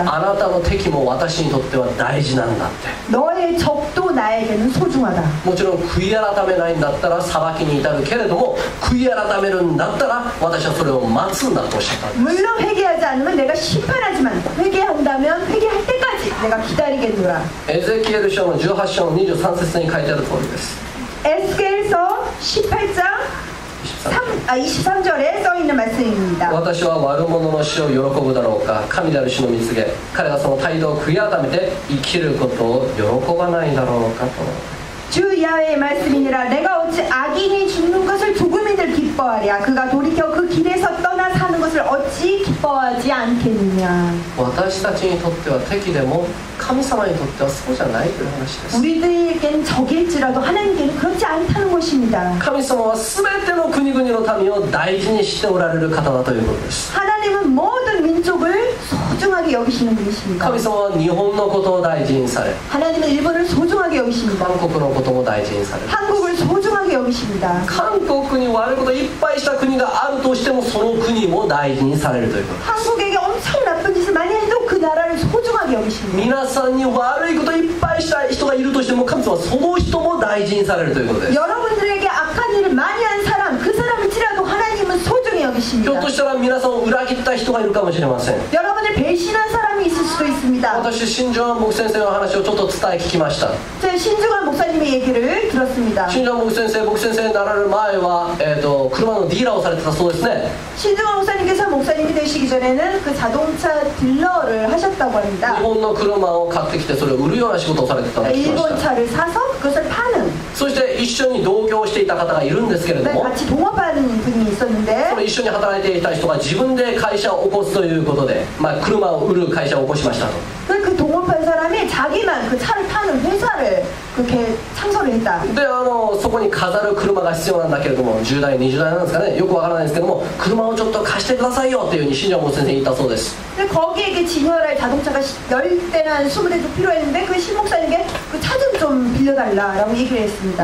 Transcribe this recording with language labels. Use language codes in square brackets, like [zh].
[ja] あなたの敵も私にとっては大事なんだって。 [ko] 너의 적도 나에게는 소중하다. [ja] もちろん悔い改めないんだったら裁きに至るけれども、悔い改めるんだったら私はそれを待つんだとおっしゃったんです。 [ko] 물론 회개하지 않으면 내가 심판하지만 회개한다면 회개할 때까지 내가 기다리겠노라. [ja] エゼキエル書の18章の23節に書いてある通りです。 [ko] 에스겔서 18장 23절에 써 있는 말씀입니다. [ja] 私は悪者の死を喜ぶだろうか。神である主の見告げ、彼がその態度を悔い改めて生きることを喜ばないだろうかと。 [ko] 주 야훼의 말씀이니라. 내가 어찌 악인이 죽는 것을 조금이들 기뻐하랴. 그가 돌이켜 그 길에서 떠나 사는 것을 어찌 기뻐하지 않겠느냐. [ja] 私たちにとっては敵でも神様にとってはそうじゃないという話です。 [ko] 우리들에겐 적일지라도 하나님께는 그렇지 않다는 것입니다. [ja] 神様は全ての国々の民を大事にしておられる方だということです。 [ko] 하나님은 모든 민족을 소중하게 여기시는 분이십니다. [ja] 神様は日本のことを大事にされ、 [ko] 하나님은 일본을 소중하게 여기십니다. [ja] 韓国のことも大事にされる。 [ko] 한국을 소중하게 여기십니다. [ja] 韓国に悪いこといっぱいした国があるとしてもその国も大事にされるということ。 [ko] 한국에게 엄청 나쁜 짓을 많이 해도 그 나라를 소중하게 여기십니다. [ja] 皆さんに悪いこといっぱいした人がいるとしても神様はその人も大事にされるということです。 [ko] 여러분들에게 악한 일을 많이 한 사람, 그 사람일지라도 하나님은 소중히 [ja] ひょ [ko] 여기십니다. [ja] っとしたら皆さんを裏切った人がいるかもしれません。 [ko] 여러분을 배신한 사람이 있을 수도 있습니다. [ja] 私新庄牧先生の話をちょっと伝え聞きました。 [ko] 제 신중한 목사님의 얘기를 들었습니다. [ja] 新庄牧先生になられる前は、車のディーラーをされてたそうですね。 [ko] 신중한 목사님께서 목사님이 되시기 전에는 그 자동차 딜러를 하셨다고 [ja] 日 [ko] 합니다. [ja] 本の車を買ってきてそれを売るような仕事をされてたと聞きまし [ko] 일본 [ja] た。 [ko] 차를 사서 그것을 파는 [ja] そして一緒に同居をしていた方がいるんですけれど [ko] 네, [ja] も、 [ko] 같이 동업하는 분이 [ja] そ [ko] 있었는데 [ja] の一緒に働いていた人が自分で会社を起こすということで、車を売る会社を起こしましたと。 [ko] 그 동업한 사람이 자기만 그 차를 파는 회사를 그렇게 창설을 했다. [ja] でそこに飾る車が必要なんだけれども、10台20台なんですかね、よくわからないですけども、車をちょっと貸してくださいよっていうふうに新庄牧先生に言ったそうです。 [ko] 근데 거기에 이게 진열할 자동차가 10대나 20대도 필요했는데 그 신목사님께 그 차 좀 빌려달라라고 얘기를 했습니다.